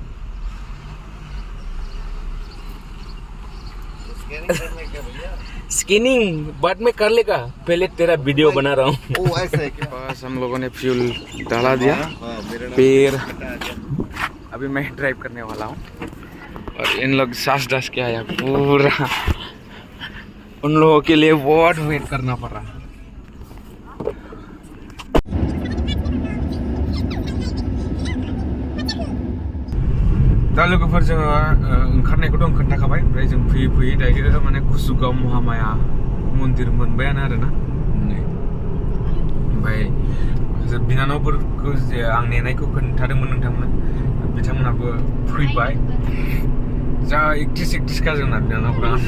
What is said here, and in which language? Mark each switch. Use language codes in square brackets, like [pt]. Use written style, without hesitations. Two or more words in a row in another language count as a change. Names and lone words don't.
[hi] स्किनिंग बाद में कर लेगा पहले तेरा वीडियो बना रहा हूँ बस हम लोगों ने फ्यूल डाला दिया फिर अभी मैं ड्राइव करने वाला हूँ और इन लोग सांस डास के आया पूरा उन लोगों के लिए बहुत वेट करना पड़ रहा [brx] दा लोगोफोर जोङो ओंखारनायखौथ' खोन्थाखाबाय ओमफ्राय जों फैयै फैयै दायो माने कुसुगाव महामाया मन्दिर मोनबायानो आरोना ओमफ्राय बिनानावफोरखौ जे आं नेनायखौ खोन्थादोंमोन नोंथांमोन बिथांमोनाबो फैबाय जा एकटिस का जोंना बिनानावफ्रा